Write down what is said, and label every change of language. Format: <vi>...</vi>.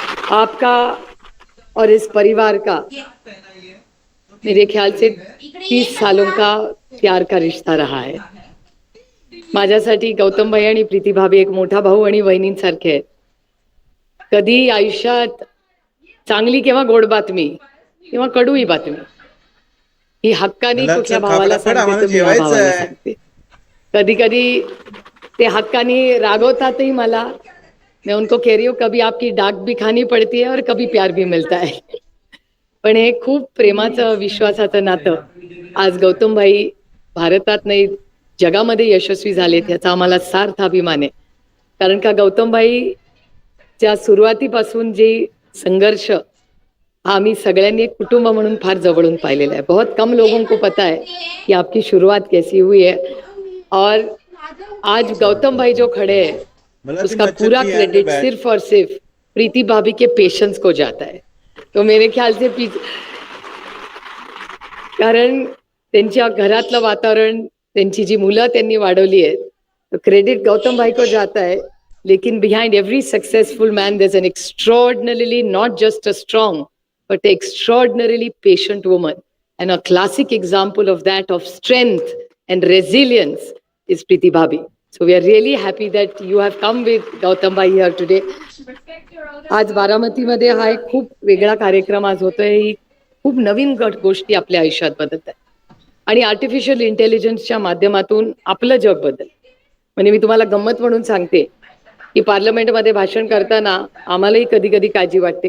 <hi>आपका और इस परिवार का मेरे ख्याल से 30 सालों का प्यार का रिश्ता रहा है.</hi> <mr>माझ्यासाठी गौतम भाई आणि प्रीति भाभी एक मोठा भाऊ आणि बहिणींसारखे आहेत. कधी आयुष्यात चांगली किंवा गोड बातमी किंवा कडूही बातमी ही हक्कानी कुठल्या भावाला सांगते तर मी भावाला सांगते. कधी कधी ते हक्कानी रागवतातही मला.</mr> <hi>मैं उनको कह रही हूँ कभी आपकी डाक भी खानी पड़ती है और कभी प्यार भी मिलता है.</hi> <mr>पण हे खूप प्रेमाचं विश्वासाचं नातं आज गौतम भाई भारतात नाही जगामध्ये यशस्वी झालेत याचा आम्हाला सार्थ अभिमान आहे. कारण का गौतम भाई च्या सुरुवातीपासून जे संघर्ष आम्ही सगळ्यांनी एक कुटुंब म्हणून फार जवळून पाहिलेला है.</mr> <hi>बहुत कम लोगों को पता है कि आपकी शुरुआत कैसी हुई है और आज गौतम भाई जो खड़े हैं उसका पूरा क्रेडिट सिर्फ और सिर्फ प्रीति भाभी के पेशेंस को जाता है. तो मेरे ख्याल से</hi> <mr>कारण त्यांच्या घरातलं वातावरण, त्यांची जी मुलं त्यांनी वाढवली आहेत,</mr> <hi>तो क्रेडिट गौतम भाई को जाता है.</hi> <en>लेकिन behind every successful man there's an extraordinarily, not just a strong but extraordinarily patient woman, and a classic example of that, of strength and resilience, is Preeti Bhabhi. So we are really happy that you have come with Gautam bhai here today.</en> <mr>आज बारामती मध्ये हा एक खूप वेगळा कार्यक्रम आज होतोय. ही खूप नवीन गोष्टी आपल्या आयुष्यात बदलत आहेत आणि आर्टिफिशियल इंटेलिजन्सच्या माध्यमातून आपलं जग बदल. म्हणजे मी तुम्हाला गंमत म्हणून सांगते की पार्लमेंटमध्ये भाषण करताना आम्हालाही कधी कधी काळजी वाटते.</mr>